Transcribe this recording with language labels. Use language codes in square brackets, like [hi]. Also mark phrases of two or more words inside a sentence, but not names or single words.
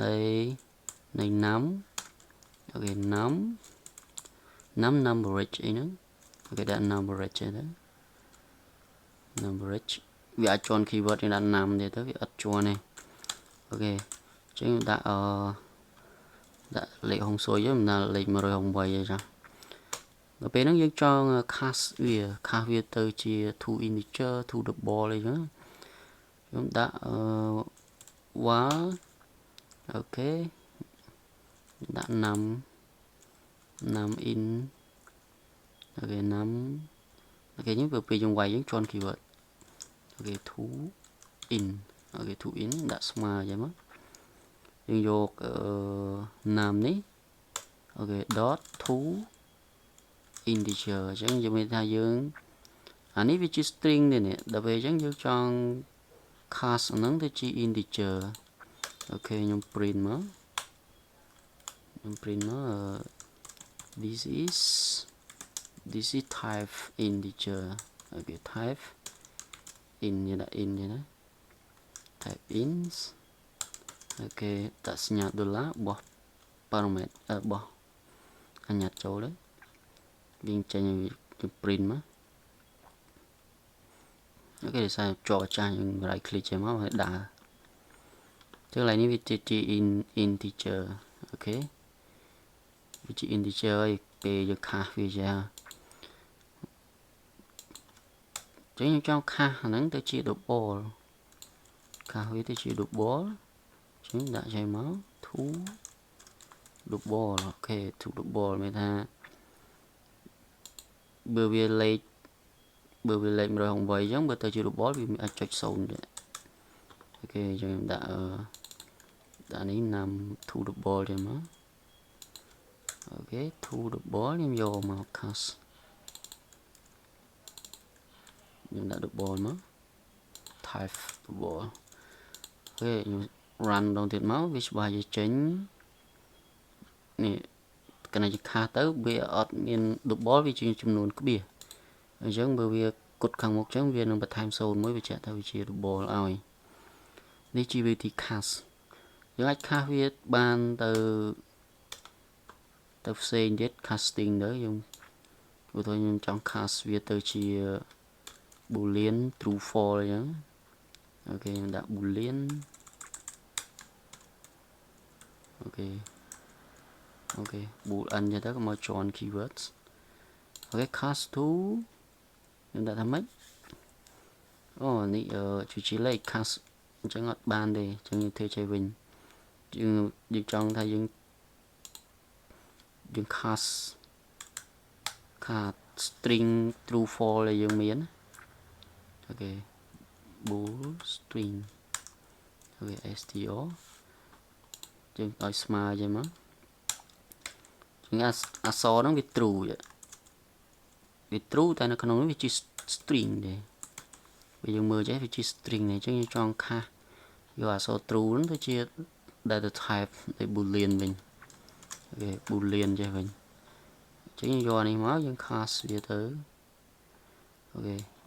[km] num អូខេ num numberage អីហ្នឹងអូខេដាក់ numberage ទៅ numberage វាអាចជន់ keyword នេះដាក់ num ទេទៅវាអត់ជន់ទេអូខេអញ្ចឹងដាក់ដាក់លេខហុងស៊ុយមិនដល់លេខ168ទេចាដល់ពេលហ្នឹងយើងចង់ cast វាទៅជា [en] to integer to double [km] អីចឹងខ្ញុំដាក់var អូខេដាក់ num in អូខេ num អូខេយើងពេលយើងវាយយើងជន់ keyword អូខេ [en] to in [km] អូខេ [en] to in [km] ដាក់ស្មើចឹងមកយើងយក num នេះអូខេ [en] dot to integer [km] អញ្ចឹងយើងមានថាយើងអានេះវាជា string នេះដល់ពេលអញ្ចឹងយើងចង់ cast ហ្នឹងទៅជា integer អូខេខ្ញុំ print មក [en] this is type integer [km] អូខេ [en] type in [km] នេះដាក់ in នេះណា [en] type ins [km] អូខេដាក់សញ្ញាដុល្លារបោះ parameter បោះអញ្ញត្តិចូលទៅវិញចេញឲ្យ print មក អូខេសារជាប់ចាស់យើង [en] right click [km] ចេញមកហើយដើរចឹងឡើយនេះវាជា integer អូខេវាជា integer ហើយពេលយើងខាសវាចា ចឹងយើងចង់ខាសអាហ្នឹងទៅជា double ខាសវាទៅជា double ចឹងដាក់ចេញមក [en] to double [km] អូខេ [en] to double [km] មានថា បើវាលេខ168ចឹងបើទៅជា double វាអាចចុច0ដែរអូខេចឹងខ្ញុំដាក់នេះ [en] num to double [km] ទេមកអូខេ [en] to double [km] ខ្ញុំយកមក cast ខ្ញុំដាក់ double មក [en] type double [km] អូខេខ្ញុំ run ដងទៀតមកវាច្បាស់ជាចេញនេះកណ្ដាលជាខាសទៅវាអត់មាន double វាជាចំនួនក្បៀសអញ្ចឹងបើវាគត់ខាងមុខអញ្ចឹងវានឹងបន្ថែម0មួយវាចាក់ទៅវាជា double ឲ្យនេះជាវិធី cast យើងអាច cast វាបានទៅ ផ្សេងទៀត casting ទៅយើងឧទាហរណ៍ខ្ញុំចង់ cast វាទៅជា [en] boolean true false [km] អញ្ចឹងអូខេខ្ញុំដាក់ boolean អូខេ boolean អញ្ចឹងទៅមក [en] join keywords [km] អូខេ [en] cast to [km] ខ្ញុំដាក់ថាម៉េចអូនេះជាលេខ cast អញ្ចឹងអត់បានទេអញ្ចឹងយើងធ្វើចេះវិញយើងចង់ថាយើង [en] cast string true false [km] ដែលយើងមានអូខេ [en] bool string [km] អូខេ str យើងឲ្យស្មើចឹងមកជាងអក្សរហ្នឹងវា true តែនៅក្នុងនេះវាជា string ទេបើយើងមើលចេះវាជា string នេះអញ្ចឹងយើងចង់ខាសយកអក្សរ true ហ្នឹងទៅជា [en] data type [km] នៃ boolean វិញអូខេ boolean ចេះវិញអញ្ចឹងយើងយកអានេះមកយើង cast វាទៅអូខេ